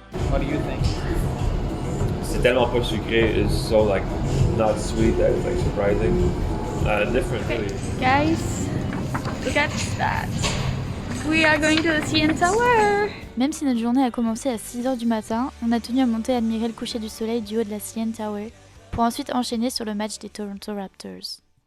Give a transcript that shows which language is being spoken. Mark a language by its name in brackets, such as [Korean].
[English] What do you think? [French] C'est tellement pas sucré. [English] It's so like not sweet that it's like surprising. Different really. Guys, look at that. We are going to the CN Tower. [French] Même si notre journée a commencé à 6h du matin, on a tenu à monter admirer le coucher du soleil du haut de la CN Tower pour ensuite enchaîner sur le match des Toronto Raptors.